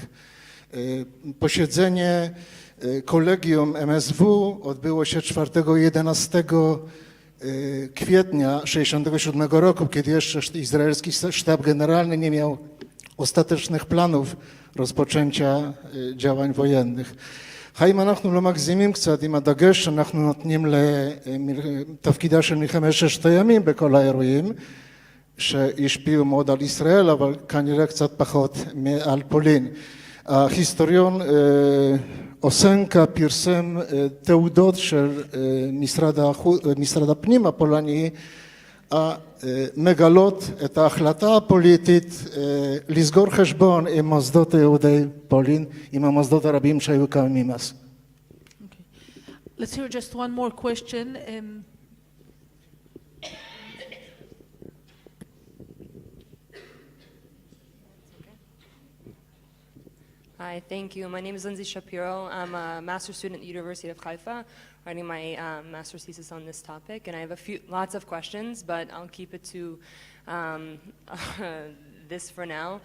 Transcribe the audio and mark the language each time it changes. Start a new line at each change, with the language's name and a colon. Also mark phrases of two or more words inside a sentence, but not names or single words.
Polish: Posiedzenie kolegium MSW odbyło się 4-11 kwietnia 1967 roku, kiedy jeszcze izraelski sztab generalny nie miał ostatecznych planów rozpoczęcia działań wojennych.
Hebrew: האם אנחנו לא מגזימים קצת עם הדגש שאנחנו נותנים לתפקידה של מלחמת ששת הימים בכל האירועים שהשפיעו מאוד על ישראל, אבל כנראה קצת פחות על פולין. ההיסטוריון אוסנקה פרסם תעודות של משרד הפנים הפולני מגלות את ההחלטה הפוליטית לסגור חשבון עם מוסדות יהודי פולין, עם המוסדות הרבים שהיו קיימים אז.
English: Let's hear just one more question. Hi, thank you. My name is Lindsay Shapiro. I'm a master's student at the University of Haifa, writing my master's thesis on this topic, and I have lots of questions, but I'll keep it to this for now.